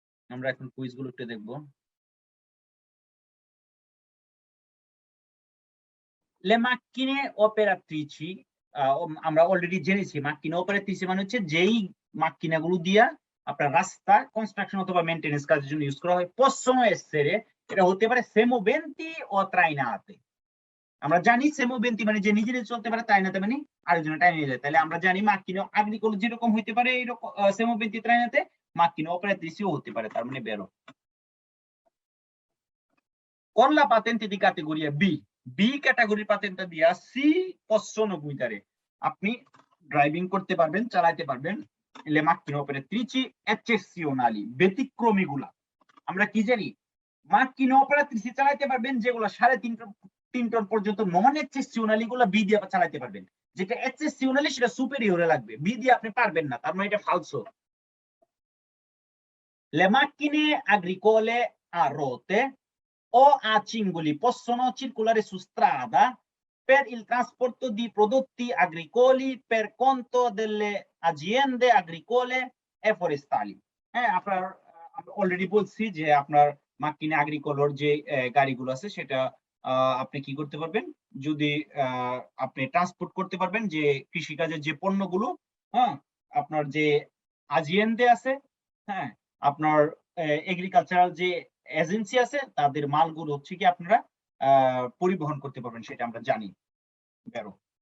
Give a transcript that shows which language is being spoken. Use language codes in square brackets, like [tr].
[bn] আমরা এখন কুইজগুলো একটু দেখব। Le macchine operatrici, আমরা অলরেডি জেনেছি macchine operatrici মানে হচ্ছে যেই মাক্কিনাগুলো দিয়া আপনার রাস্তা কনস্ট্রাকশন অথবা মেইনটেনেন্স কাজের জন্য ইউজ করা হয়। [it] possono essere, [bn] এটা হতে পারে [it] semoventi o trainate। [bn] আমরা জানি সেমোবেন্তি মানে যে নিজে নিজে চলতে পারে, ট্রাইনাতে মানে আরেকজনের টাইনে নিয়ে যায়। তাহলে আমরা জানি মাক্কিনা আগ্রিকোলা যেরকম হইতে পারে এরকম সেমোবেন্তি ট্রাইনাতে, মাক্কিনা অপারেত্রিসিও হতে পারে। তার মানে বেরো। [it] Con la patente di categoria B, [bn] B ক্যাটাগরির পাতেন্টটা দিয়া সি [it] possono guidare, [bn] আপনি ড্রাইভিং করতে পারবেন, চালাতে পারবেন [it] le macchine operatrici eccezionali, [bn] ব্যতিক্রমী গুলা। আমরা কি জানি, macchine operatrici চালাতে পারবেন যেগুলো 3.5 টন পর্যন্ত, নন এক্সেসিওনালি গুলা বি দিয়ে চালাতে পারবেন। যেটা এক্সেসিওনালি সেটা সুপেরিয়রে লাগবে, বি দিয়ে আপনি পারবেন না, তার মানে এটা ফালসো। [it] Le macchine agricole a rote o a cingoli possono circolare su strada per il trasporto di prodotti agricoli per conto delle aziende agricole e forestali। [bn] আপনার অলরেডি বলছি যে আপনার মাক্কিনা আগ্রিকোলার যে গাড়িগুলো আছে, সেটা আপনি কি করতে পারবেন, যদি আপনি ট্রান্সপোর্ট করতে পারবেন যে কৃষিকাজের যে পণ্যগুলো, আপনার যে আজিয়েন্দে আছে, আপনার এগ্রিকালচারাল যে এজেন্সি আছে, তাদের মালগুলো হচ্ছে কি আপনারা পরিবহন করতে পারবেন, সেটা আমরা জানি। বেরো।